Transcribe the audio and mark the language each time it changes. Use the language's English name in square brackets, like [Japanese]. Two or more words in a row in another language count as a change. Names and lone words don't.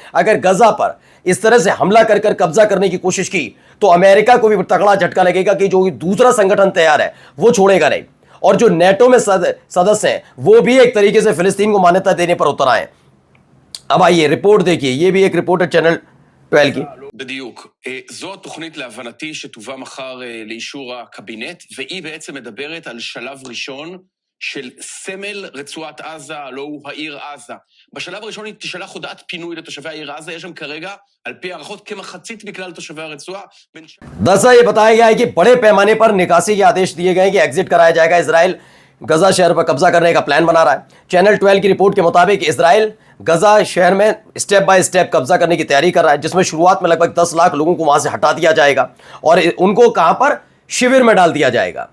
[Hindi] अगर गजा पर इस तरह से हमला कर कब्जा करने की कोशिश की तो अमेरिका को भी तगड़ा झटका लगेगा कि जो दूसरा संगठन तैयार है वो छोड़ेगा नहीं, और जो नेटो में सदस्य हैं वो भी एक तरीके से फिलिस्तीन को मान्यता देने पर उतर आए। अब आइए रिपोर्ट देखिए, ये भी एक रिपोर्ट है चैनल 12 की। [Hebrew] בדיוק. זו התוכנית להבנתי שתובא מחר לאישור הקבינט, והיא בעצם מדברת על שלב ראשון של סמל רצועת עזה, לא הוא העיר עזה. בשלב הראשון היא תשלח הודעת פינוי לתושבי העיר עזה, יש שם כרגע, על פי הערכות, כמחצית מכלל תושבי הרצועה. [Hindi] दरअसल ये बताया गया है कि बड़े पैमाने पर निकासी के आदेश दिए गए कि एग्जिट कराया जाएगा। इजराइल गजा शहर पर कब्जा करने का प्लान बना रहा है। चैनल 12 की रिपोर्ट के मुताबिक इजराइल गजा शहर में [English] step by step [Hindi] कब्जा करने की तैयारी कर रहा है, जिसमें शुरुआत में लगभग 10 लाख लोगों को वहां से हटा दिया जाएगा और उनको कहां पर, शिविर में डाल दिया जाएगा।